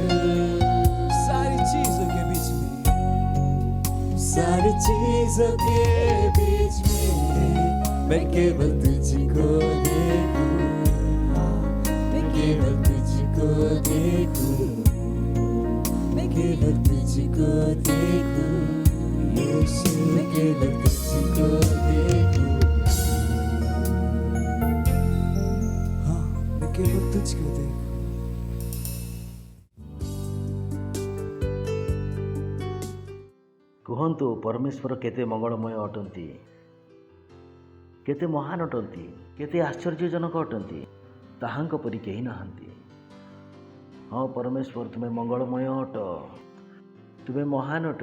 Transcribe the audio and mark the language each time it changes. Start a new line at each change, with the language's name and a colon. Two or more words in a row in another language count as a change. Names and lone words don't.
Hindi: सारी चीजों के बीच में, सारी चीजों के बीच में मैं केवल तुझको देखूं, मैं केवल तुझको देखूं, मैं केवल तुझको देखूं, यीशु मैं केवल तुझको देखूं, हाँ मैं केवल तुझको देखूं।
Odia: କୁହନ୍ତୁ ପରମେଶ୍ୱର କେତେ ମଙ୍ଗଳମୟ ଅଟନ୍ତି, କେତେ ମହାନ ଅଟନ୍ତି, କେତେ ଆଶ୍ଚର୍ଯ୍ୟଜନକ ଅଟନ୍ତି, ତାହାଙ୍କ ପରି କେହି ନାହାନ୍ତି। ହଁ ପରମେଶ୍ୱର ତୁମେ ମଙ୍ଗଳମୟ ଅଟ, ତୁମେ ମହାନ ଅଟ।